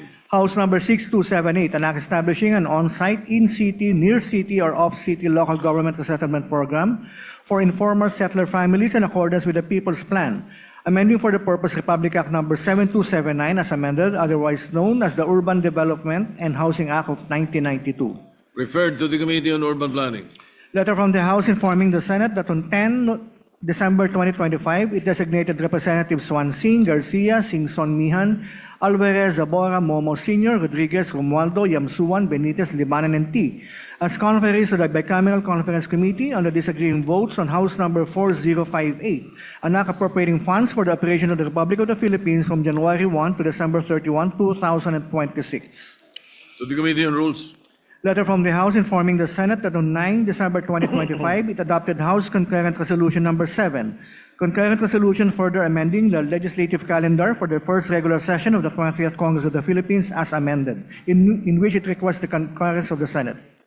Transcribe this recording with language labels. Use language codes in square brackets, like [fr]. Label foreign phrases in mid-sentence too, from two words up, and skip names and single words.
[en] House number 6278, an act establishing an on-site, in-city, near-city, or off-city local government resettlement program for informal settler families in accordance with the People's Plan, amending for the purpose Republic Act number 7279 as amended, otherwise known as the Urban Development and Housing Act of 1992. Referred to the Committee on Urban Planning. Letter from the House informing the Senate that on 10 December 2025, it designated Representatives Juan Singh, Garcia, Singson Mihan, Alvarez, Zabora, Momo Sr., Rodriguez, Romualdo, Yamsuan, Benitez, Libanan, and T as conferees to the Bicameral Conference Committee on the disagreeing votes on House number 4058, an act appropriating funds for the operation of the Republic of the Philippines from January 1 to December 31, 2026. To the Committee on Rules. Letter from the House informing the Senate that on 9 December 2025, it adopted House Concurrent Resolution number 7, concurrent resolution further amending the legislative calendar for the first regular session of the 20th Congress of the Philippines as amended, in which it requests the concurrence of the Senate.